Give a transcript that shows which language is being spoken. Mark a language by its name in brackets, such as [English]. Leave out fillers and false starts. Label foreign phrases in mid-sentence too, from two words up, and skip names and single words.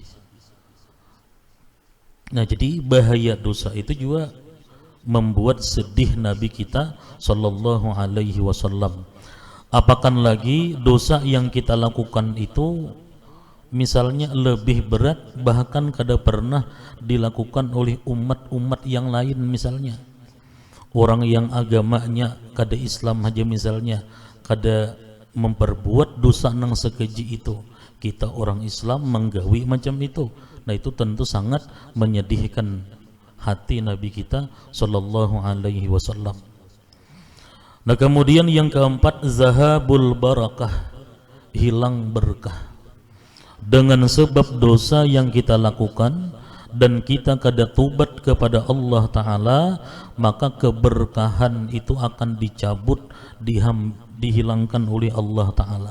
[Banjar] Nah, jadi bahaya dosa itu juga membuat sedih Nabi kita [Arabic] صلى الله عليه وسلم. [Banjar] Apakah lagi dosa yang kita lakukan itu misalnya lebih berat, bahkan kada pernah dilakukan oleh umat-umat yang lain. Misalnya orang yang agamanya kada Islam aja misalnya kada memperbuat dosa nang sekeji itu, kita orang Islam menggawi macam itu. Nah, itu tentu sangat menyedihkan hati Nabi kita [Arabic] صلى الله عليه وسلم. [Banjar] Nah, kemudian yang keempat, [Arabic] ذهاب البركة, [Banjar] hilang berkah. Dengan sebab dosa yang kita lakukan dan kita kada tobat kepada Allah Ta'ala, maka keberkahan itu akan dicabut, dihilangkan oleh Allah Ta'ala.